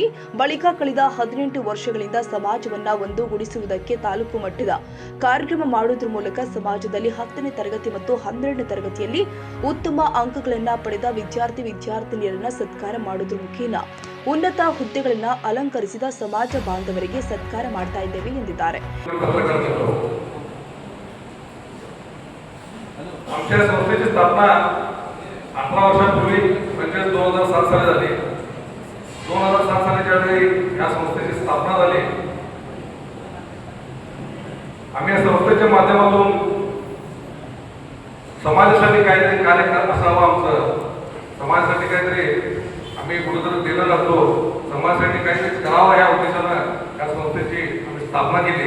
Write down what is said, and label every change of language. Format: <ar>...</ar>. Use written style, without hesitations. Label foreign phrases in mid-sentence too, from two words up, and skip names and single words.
<kn>ಬಳಿಕ ಕಳೆದ 18 ವರ್ಷಗಳಿಂದ ಸಮಾಜವನ್ನ ಒಂದುಗೂಡಿಸುವುದಕ್ಕೆ ತಾಲೂಕು ಮಟ್ಟದ ಕಾರ್ಯಕ್ರಮ ಮಾಡುವುದರ ಮೂಲಕ ಸಮಾಜದಲ್ಲಿ 10ನೇ ತರಗತಿ ಮತ್ತು 12ನೇ ತರಗತಿಯಲ್ಲಿ ಉತ್ತಮ ಅಂಕಗಳನ್ನು ಪಡೆದ ವಿದ್ಯಾರ್ಥಿನಿಯರನ್ನ ಸತ್ಕಾರ ಮಾಡುವುದರ ಮುಖೇನ ಉನ್ನತ ಹುದ್ದೆಗಳನ್ನು ಅಲಂಕರಿಸಿದ ಸಮಾಜ ಬಾಂಧವರಿಗೆ ಸತ್ಕಾರ ಮಾಡ್ತಾ ಇದ್ದೇವೆ ಎಂದಿದ್ದಾರೆ.</kn> <mr>आमच्या संस्थेची स्थापना 18 वर्षांपूर्वी म्हणजे 2007 साली झाली. 2007 साली ज्यावेळी या संस्थेची स्थापना झाली, आम्ही या संस्थेच्या माध्यमातून समाजासाठी काहीतरी कार्य करत असावं, आमचं समाजासाठी काहीतरी आम्ही कुठेतरी देणं लागतो, समाजासाठी काहीतरी करावं या उद्देशानं या संस्थेची आम्ही स्थापना केली.</mr>